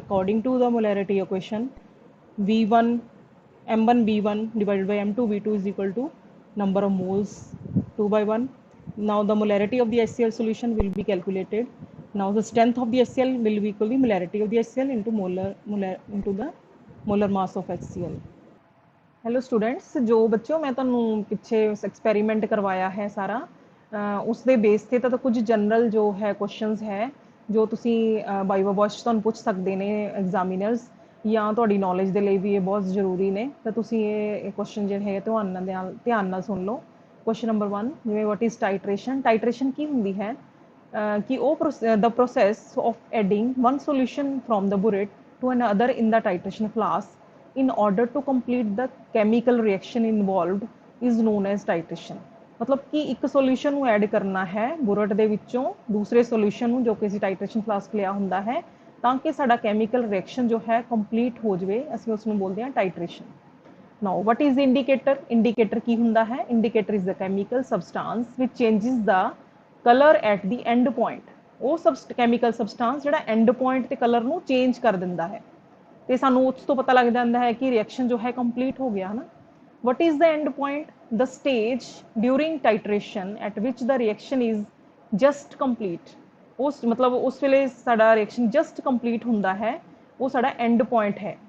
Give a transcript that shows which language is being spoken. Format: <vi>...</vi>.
<en>According to the molarity equation, V1 M1 B1 divided by M2 B2 is equal to number of moles 2 by 1. Now the molarity of the HCl solution will be calculated. Now the strength of the HCl will be equal to molarity of the HCl into the molar mass of HCl.</en> <pa>Hello students, ਜੋ ਬੱਚਿਓ ਮੈਂ ਤੁਹਾਨੂੰ ਪਿੱਛੇ experiment ਕਰਵਾਇਆ ਹੈ ਸਾਰਾ, ਉਸ ਦੇ ਬੇਸ ਤੇ ਤਾਂ ਕੁਝ ਜਨਰਲ ਜੋ ਹੈ ਕੁਐਸਚਨਸ ਹੈ ਜੋ ਤੁਸੀਂ ਬਾਈਵਾ ਵਾਚ ਤੁਹਾਨੂੰ ਪੁੱਛ ਸਕਦੇ ਨੇ ਐਗਜ਼ਾਮੀਨਰਸ, ਜਾਂ ਤੁਹਾਡੀ ਨੌਲੇਜ ਦੇ ਲਈ ਵੀ ਇਹ ਬਹੁਤ ਜ਼ਰੂਰੀ ਨੇ। ਤਾਂ ਤੁਸੀਂ ਇਹ ਕੁਐਸਚਨ ਜਿਹੜੇ ਹੈ ਧਿਆਨ ਨਾਲ ਸੁਣ ਲਓ। ਕੁਐਸਚਨ ਨੰਬਰ 1, ਜਿਵੇਂ</pa> <en>What is titration.</en> <pa>ਟਾਈਟਰੇਸ਼ਨ ਕੀ ਹੁੰਦੀ ਹੈ ਕਿ ਉਹ</pa> <en>The process of adding one solution from the burette to another in the titration flask in order to complete the chemical reaction involved is known as titration।</en> <pa>मतलब कि एक solution ਨੂੰ ਐਡ ਕਰਨਾ ਹੈ ਬੁਰਟ ਦੇ ਵਿੱਚੋਂ ਦੂਸਰੇ solution ਨੂੰ, ਜੋ ਕਿ ਅਸੀਂ titration flask ਲਿਆ ਹੁੰਦਾ ਹੈ, ਤਾਂ ਕਿ ਸਾਡਾ chemical reaction ਜੋ ਹੈ complete ਹੋ ਜਾਵੇ, ਅਸੀਂ ਉਸ ਨੂੰ ਬੋਲਦੇ ਹਾਂ titration।</pa> <en>Now what is indicator? Indicator</en> <pa>ਕੀ ਹੁੰਦਾ ਹੈ?</pa> <en>Indicator is the chemical substance which changes the color at the end point।</en> <pa>ਉਹ chemical substance ਜਿਹੜਾ end point ਤੇ color ਨੂੰ change ਕਰ ਦਿੰਦਾ ਹੈ, ਤੇ ਸਾਨੂੰ ਉਸ ਤੋਂ ਪਤਾ ਲੱਗ ਜਾਂਦਾ ਹੈ ਕਿ ਰਿਐਕਸ਼ਨ ਜੋ ਹੈ ਕੰਪਲੀਟ ਹੋ ਗਿਆ ਹੈ ਨਾ।</pa> <en>What is the end point? The stage during titration at which the reaction is just complete.</en> <pa>ਉਸ ਮਤਲਬ ਉਸ ਵੇਲੇ ਸਾਡਾ ਰਿਐਕਸ਼ਨ ਜਸਟ ਕੰਪਲੀਟ ਹੁੰਦਾ ਹੈ, ਉਹ ਸਾਡਾ ਐਂਡ ਪੁਆਇੰਟ ਹੈ।</pa>